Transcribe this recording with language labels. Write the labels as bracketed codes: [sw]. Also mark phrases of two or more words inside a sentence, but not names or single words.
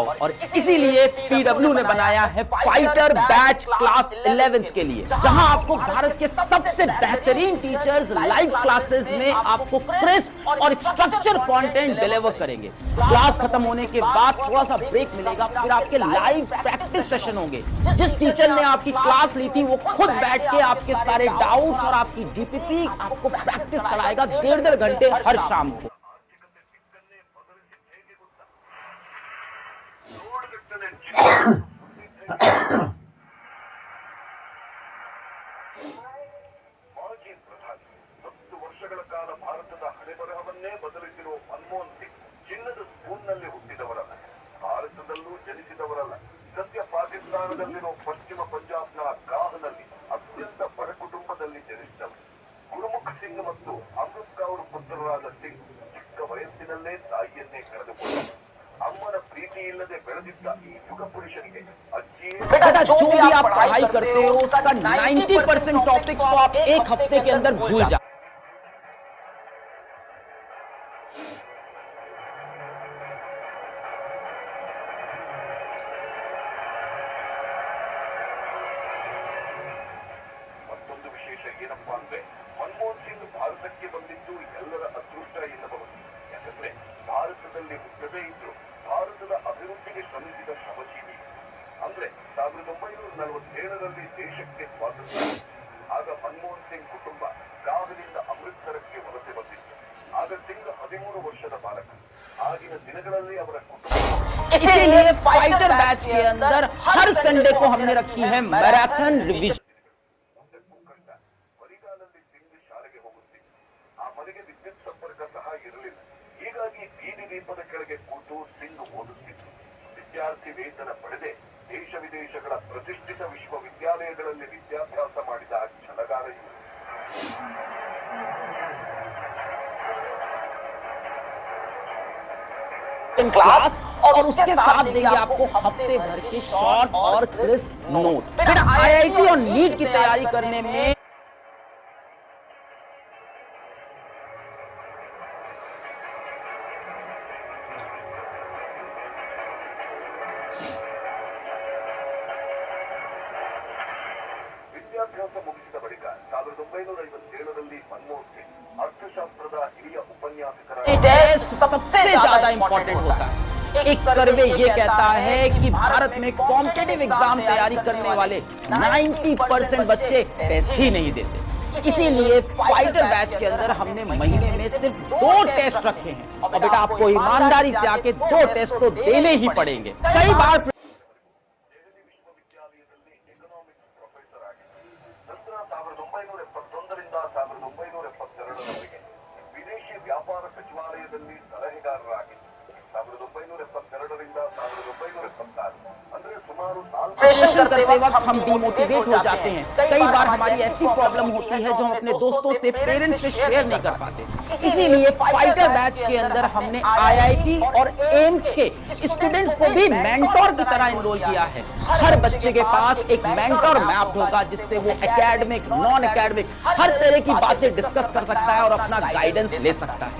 [hi] और इसीलिए PW ने बनाया है फाइटर बैच क्लास 11th के लिए, जहां आपको भारत के सबसे बेहतरीन टीचर्स [en] live classes [hi] में आपको क्रिस्प और [en] structure content deliver [hi] करेंगे। क्लास खत्म होने के बाद थोड़ा सा ब्रेक मिलेगा, फिर आपके [en] live practice session [hi] होंगे। जिस टीचर ने आपकी क्लास ली थी वो खुद बैठ के आपके सारे डाउट्स और आपकी DPP आपको प्रैक्टिस कराएगा 1.5 घंटे हर शाम को। [kn] ಮಾಜಿ ಪ್ರಧಾನಿ 10 ವರ್ಷಗಳ ಕಾಲ ಭಾರತದ ಹಣೆಬರಹವನ್ನೇ ಬದಲಿಸಿರುವ ಮನಮೋಹನ್ ಸಿಂಗ್ ಚಿನ್ನದ ಸ್ಪೂನ್ನಲ್ಲಿ ಹುಟ್ಟಿದವರಲ್ಲ, ಭಾರತದಲ್ಲೂ ಜನಿಸಿದವರಲ್ಲ. ಸದ್ಯ ಪಾಕಿಸ್ತಾನದಲ್ಲಿರುವ ಪಶ್ಚಿಮ ಪಂಜಾಬ್ನ ಗಾಹ್ನಲ್ಲಿ ಅತ್ಯಂತ ಬಡ ಕುಟುಂಬದಲ್ಲಿ ಜನಿಸಿದವರು. ಗುರುಮುಖ್ ಸಿಂಗ್ ಮತ್ತು ಅಮೃತ್ ಕೌರ್ ಪುತ್ರರಾದ ಸಿಂಗ್ ಚಿಕ್ಕ ವಯಸ್ಸಿನಲ್ಲೇ ತಾಯಿಯನ್ನೇ ಕಳೆದುಕೊಂಡರು. ಅಮ್ಮನ ಪ್ರೀತಿ ಇಲ್ಲದೆ ಬೆಳೆದಿದ್ದ ಈ ಯುಗ ಪುರುಷನಿಗೆ [hi] बेटा जो भी आप पढ़ाई करते हो उसका 90% टॉपिक्स तो आप एक हफ्ते के अंदर भूल जाओ। [kn] ಮತ್ತೊಂದು ವಿಶೇಷ ಏನಪ್ಪಾ ಅಂದ್ರೆ ಮನಮೋಹನ್ ಸಿಂಗ್ ಭಾರತಕ್ಕೆ ಬಂದಿದ್ದು ಎಲ್ಲರ ಅದೃಷ್ಟ ಎನ್ನಬಹುದು. ಯಾಕಂದ್ರೆ ಭಾರತದಲ್ಲಿ ಹುಟ್ಟದೇ ಇದ್ರು ಭಾರತದ ಅಭಿವೃದ್ಧಿಗೆ ಶ್ರಮಿಸಿದ ಶ್ರಮಜೀವಿ. ಅಂದ್ರೆ 1947ರಲ್ಲಿ ದೇಶಕ್ಕೆ ಸ್ವಾತಂತ್ರ್ಯ. ಆಗ ಮನಮೋಹನ್ ಸಿಂಗ್ ಕುಟುಂಬ ಗಾಹ್ನಿಂದ ಅಮೃತಸರಕ್ಕೆ ವಲಸೆ ಬಂದಿತ್ತು. ಆಗ ಸಿಂಗ್ 13 ವರ್ಷದ ಬಾಲಕ. ಆಗಿನ ದಿನಗಳಲ್ಲಿ ಅವರ ಕುಟುಂಬ [hi] इसीलिए फाइटर बैच के अंदर हर संडे को हमने रखी है [en] marathon revision. [kn] ಬರಿಗಾಲಲ್ಲಿ ಸಿಂಗ್ ಶಾಲೆಗೆ ಹೋಗುತ್ತಿತ್ತು. ಆ ಮನೆಗೆ ವಿದ್ಯುತ್ ಸಂಪರ್ಕ ಸಹ ಇರಲಿಲ್ಲ. ಹೀಗಾಗಿ ಬೀದಿ ದೀಪದ ಕೆಳಗೆ ಕೂತು ಸಿಂಗ್ ಓದುತ್ತಿತ್ತು. ವಿದ್ಯಾರ್ಥಿ ವೇತನ ಪಡೆದೇ ದೇಶ ವಿದೇಶಗಳ ಪ್ರತಿಷ್ಠಿತ ವಿಶ್ವವಿದ್ಯಾಲಯಗಳಲ್ಲಿ ವಿದ್ಯಾಭ್ಯಾಸ ಮಾಡಿದ ಛಲಗಾರ ಇವರು. [hi] क्लास और उसके साथ देंगे आपको हफ्ते भर के शॉर्ट और क्रिस्प नोट्स। फिर IIT और नीट की तैयारी करने में [kn] ವಿದ್ಯಾಭ್ಯಾಸ ಮುಗಿಸಿದ ಬಳಿಕ 1957ರಲ್ಲಿ ಮನಮೋಹನ್ ಸಿಂಗ್ ಅರ್ಥಶಾಸ್ತ್ರದ ಹಿರಿಯ ಉಪನ್ಯಾಸಕರಾಗಿ [hi] टेस्ट सबसे ज्यादा इंपॉर्टेंट होता है। एक सर्वे ये कहता है कि भारत में [en] competitive exam [hi] तैयारी करने वाले 90% बच्चे टेस्ट ही नहीं देते। इसीलिए फाइटर बैच के अंदर हमने महीने में सिर्फ 2 टेस्ट रखे हैं और बेटा आपको ईमानदारी से आके 2 टेस्ट तो देने ही पड़ेंगे। कई बार [kn] ದೆಹಲಿ ವಿಶ್ವವಿದ್ಯಾಲಯದಲ್ಲಿ [en] economics professor [kn] ಆಗಿದ್ದರು. ನಂತರ 1971ರಿಂದ 1972ರವರೆಗೆ ವಿದೇಶಿ ವ್ಯಾಪಾರ ಸಚಿವಾಲಯದಲ್ಲಿ ಸಲಹೆಗಾರರಾಗಿದ್ದರು. 1972ರಿಂದ 1976 ಅಂದ್ರೆ ಸುಮಾರು 4 [hi] प्रिपरेशन करते वक्त हम डिमोटिवेट हो जाते हैं। कई बार हमारी ऐसी प्रॉब्लम होती है जो हम अपने दोस्तों से, पेरेंट्स से शेयर नहीं कर पाते। इसीलिए फाइटर बैच के अंदर हमने IIT और एम्स के स्टूडेंट्स को भी मेंटोर की तरह इनरोल किया है। हर बच्चे के पास एक [en] mentor map [hi] होगा जिससे वो [en] academic, non academic [hi] हर तरह की बातें डिस्कस कर सकता है और अपना गाइडेंस ले सकता है।